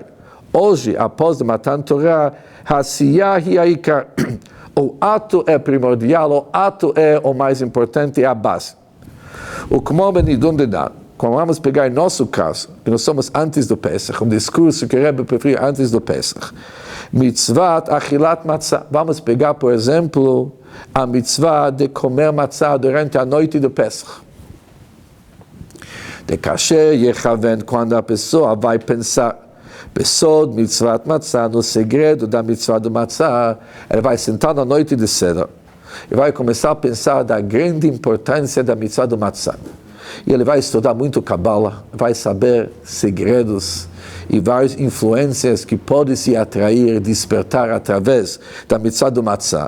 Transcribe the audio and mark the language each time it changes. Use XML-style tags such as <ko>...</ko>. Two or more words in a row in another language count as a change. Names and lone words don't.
<pt>Hoje, após o</pt> <he>מתן תורה, העשיה היא העיקר.</he> <pt>O ato é primordial, o ato é o mais importante, é a base. O</pt> <he>כמו בנידון דידן,</he> <pt>quando vamos pegar em nosso caso, que nós somos antes do Pesach, um discurso que o Rebbe prefere antes do Pesach,</pt> <he>מצות אכילת מצה.</he> <pt>Vamos pegar, por exemplo, a mitzvah de comer matzah durante a noite do Pesach.</pt> <he>דכאשר יכוון,</he> <pt>quando a pessoa vai pensar</pt> <he>בסוד מצות מצה,</he> <pt>no segredo da mitzvah do matzah, ele vai sentar na noite de Seder e vai começar a pensar da grande importância da mitzvah do matzah. E ele vai estudar muito Kabbalah, vai saber segredos e várias influências que podem se atrair, despertar através da mitzvah do matzah.</pt>